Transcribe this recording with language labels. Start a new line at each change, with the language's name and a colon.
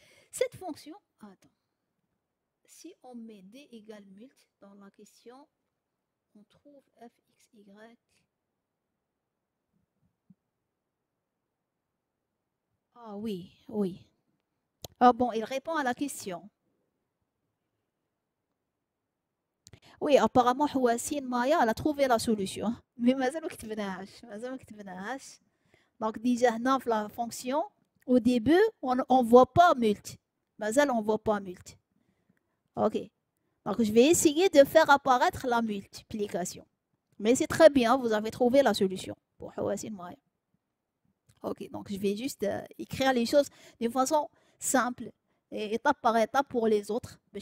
French: Cette fonction, attends, si on met d égale mult dans la question, on trouve fxy. Ah oui, oui. Ah bon, il répond à la question. Oui, apparemment, Houassine Maya, elle a trouvé la solution.
Arabic: Mais مازال ما كتبناهاش.
French: Donc, déjà, dans la fonction, au début, on ne voit pas mult. مازال, on ne voit pas mult. OK. Donc, je vais essayer de faire apparaître la multiplication. Mais c'est très bien, vous avez trouvé la solution pour Houassine Maya. OK, donc je vais juste écrire les choses d'une façon simple et étape par étape pour les autres.